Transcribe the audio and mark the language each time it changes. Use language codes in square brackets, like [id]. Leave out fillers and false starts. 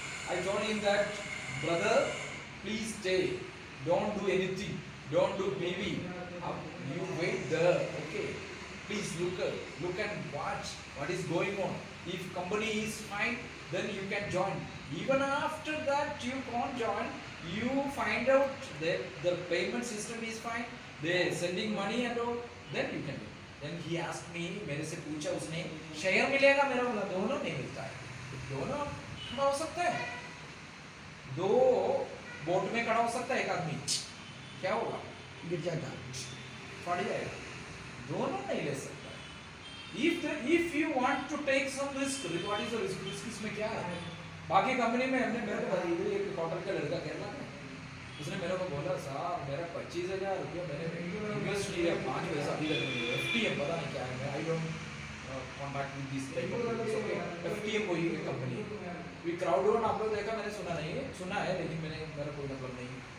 [en] I told him that, brother, please stay, don't do anything, don't do maybe, you wait there, okay, please look and watch what is going on. If company is fine, then you can join. Even after that you can't join, you find out that the payment system is fine, they sending money and all, then you can do. Then he asked me, [hi] मेरे से पूछा उसने, share मिलेगा? मेरा बोला दोनों नहीं मिलता है. दोनों खड़ा हो सकता है, दो बोट में खड़ा हो सकता है एक आदमी, क्या होगा? गिर जाएगा, फट जाएगा. दोनों नहीं ले सकता. [en] If you want to take some risk, what is the risk? [hi] Risk इसमें क्या है? बाकी कंपनी में हमने मेरे को बताई, एक क्वार्टर का लड़का केरला में, उसने मेरे को बोला साहब मेरा 25,000 रुपया मैंने इन्वेस्ट किया, 5 पैसा अभी तक नहीं. [en] FTM [hi] पता नहीं क्या है, [en] I don't contact with this type of okay. [hi] FTM कोई कंपनी है. ये क्राउडवन आप लोग देखा? मैंने सुना नहीं है, सुना है लेकिन मेरा कोई मतलब नहीं.